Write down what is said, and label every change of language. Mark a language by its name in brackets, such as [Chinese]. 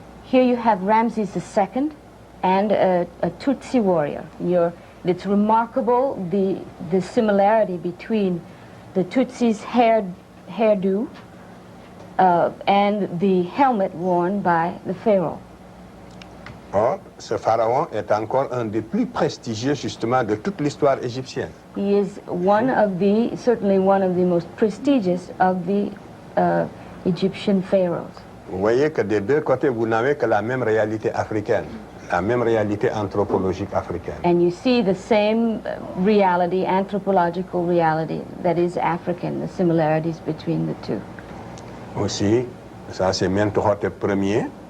[English] Here you have Ramses II and a Tutsi warrior. It's remarkable the similarity between the Tutsi's hairdo and the helmet worn by the pharaoh. [French] Or, ce pharaon est encore un des plus prestigieux justement de toute l'histoire égyptienne. [English] He is certainly one of the most prestigious of the Egyptian pharaohs. [French] Vous voyez que des deux côtés, vous n'avez que la même réalité africaine, la même réalité anthropologique africaine. [English] And you see the same reality, anthropological reality, that is African, the similarities between the two. [French] Aussi, ça c'est Mentuhotep Ier.